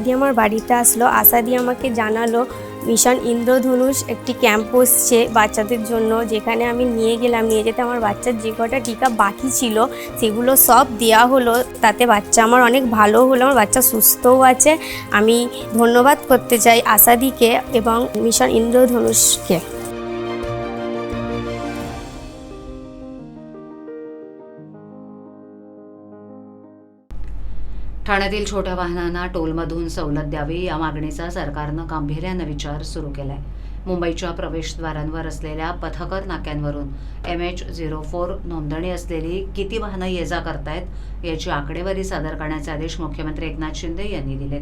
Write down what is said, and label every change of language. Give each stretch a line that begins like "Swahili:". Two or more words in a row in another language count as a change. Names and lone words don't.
Bangla: আশাদি আমার বাড়িতে আসলো, আশাদি আমাকে জানালো মিশন ইন্দ্রধনুষ একটি ক্যাম্প বসছে বাচ্চাদের জন্য, যেখানে আমি নিয়ে গেলাম। নিয়ে যেতে আমার বাচ্চার যে কটা টিকা বাকি ছিল সেগুলো সব দেওয়া হলো। তাতে বাচ্চা আমার অনেক ভালো হলো, আমার বাচ্চা সুস্থও আছে। আমি ধন্যবাদ করতে চাই আশাদিকে এবং মিশন ইন্দ্রধনুষকে।
Marathi: ठाण्यातील छोट्या वाहनांना टोलमधून सवलत द्यावी या मागणीचा सरकारनं गांभीर्यानं विचार सुरू केलाय. मुंबईच्या प्रवेशद्वारांवर असलेल्या पथकर नाक्यांवरून MH04 नोंदणी असलेली किती वाहनं ये जा करतायत याची आकडेवारी सादर करण्याचे आदेश मुख्यमंत्री एकनाथ शिंदे यांनी दिलेत.